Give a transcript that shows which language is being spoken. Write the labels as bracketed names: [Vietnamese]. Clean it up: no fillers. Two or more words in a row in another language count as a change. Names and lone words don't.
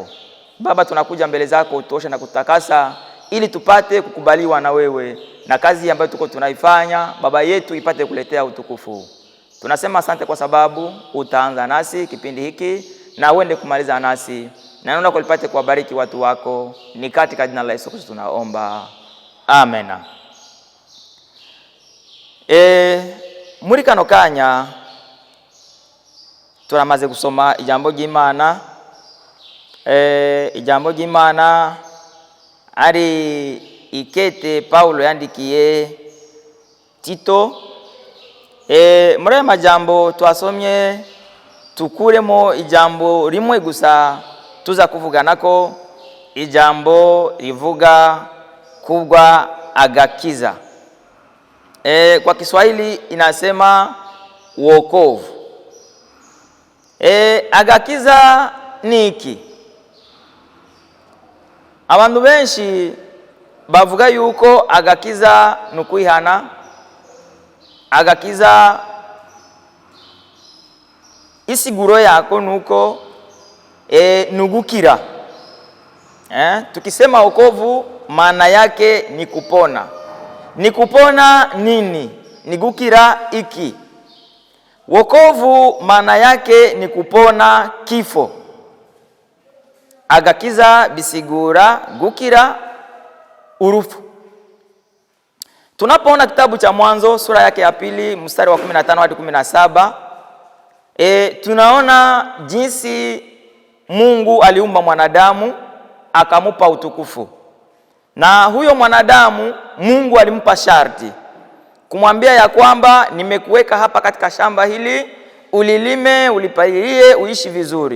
[Swahili] Baba, tunakuja mbele zako utoshe na kutakasa ili tupate kukubaliwa na wewe, na kazi ambayo tuko tunaifanya Baba yetu ipate kuletea utukufu. Tunasema asante kwa sababu utaanza nasi kipindi hiki na uende kumaliza nasi, na neno lako lipate kuwabariki watu wako. Ni katika jina la Yesu Kristo tunaomba. Amen. [Rundi] Muri kano kanya turamaze gusoma ijambo ry'Imana. Ijambo ry'Imana ari ikete Paulo yandikiye Tito. Muri aya majambo twasomye tukuremo ijambo rimwe gusa tuza kuvuganako, ijambo rivuga kubwa agakiza. [Swahili] Kwa Kiswahili inasema wokovu. [Rundi] Agakiza niki? Abantu benshi bavuga yuko agakiza nukwihana, agakiza isiguro yako nuko nugukira. [Swahili] Tukisema wokovu maana yake ni kupona. Ni kupona nini? [Rundi] Ni gukira iki? [Swahili] Wokovu maana yake ni kupona kifo. [Rundi] Agakiza bisigura gukira urufu. [Swahili] Tunapoona kitabu cha Mwanzo sura yake ya 2 mstari wa 15 hadi 17, tunaona jinsi Mungu aliumba mwanadamu akamupa utukufu. Na huyo mwanadamu Mungu alimpa sharti kumwambia ya kwamba nimekuweka hapa katika shamba hili, ulilime, ulipalilie, uishi vizuri.